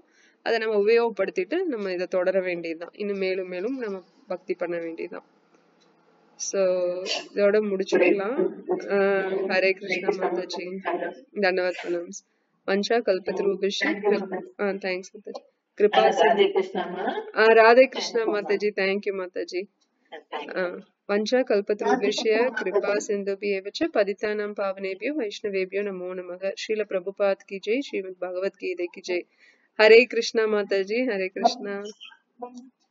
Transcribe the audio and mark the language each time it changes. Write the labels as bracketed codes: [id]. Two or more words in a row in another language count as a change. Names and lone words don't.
[ta] அதை நம்ம உபயோகப்படுத்திட்டு நம்ம இதை தொடர வேண்டியதுதான், இன்னும் மேலும் மேலும் நம்ம பக்தி பண்ண வேண்டியதுதான். சோ இதோட முடிச்சுக்கலாம். [sa] हरे कृष्ण [ta] மாதாஜி, [sa] दण्डवत् प्रणाम. वाञ्छा कल्पतरुभ्यश्च [ta] தேங்க்ஸ் மாதாஜி. கிருபா [sa] राधे कृष्ण [ta] மாதாஜி, தேங்க்யூ மாதாஜி. [sa] वंशा कल्पतरुभ्यश्च कृपा सिन्धुभ्येव च पतितानां पावनेभ्यो वैष्णवेभ्यो नमो नमः। [hi] श्रील प्रभुपाद की जय, श्रीमद् भागवत गीता की जय। [sa] हरे कृष्णा माताजी, हरे कृष्णा।